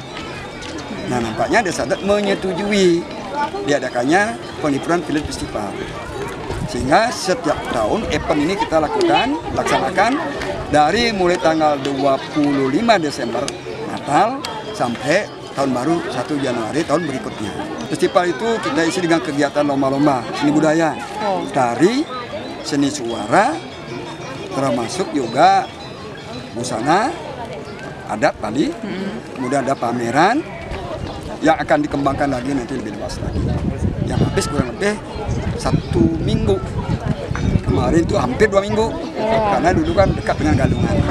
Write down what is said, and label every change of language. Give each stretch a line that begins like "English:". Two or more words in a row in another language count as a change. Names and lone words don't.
Indonesian: Nah, nampaknya desa adat menyetujui diadakannya Penglipuran Village Festival. Sehingga setiap tahun event ini kita laksanakan dari mulai tanggal 25 Desember Natal sampai tahun baru 1 Januari tahun berikutnya. Festival itu kita isi dengan kegiatan lomba-lomba seni budaya, tari, seni suara, termasuk juga busana adat tadi. Kemudian ada pameran yang akan dikembangkan lagi nanti lebih luas lagi. Yang habis kurang lebih 1 minggu. Kemarin itu hampir 2 minggu. Karena dulu kan dekat dengan Galungan.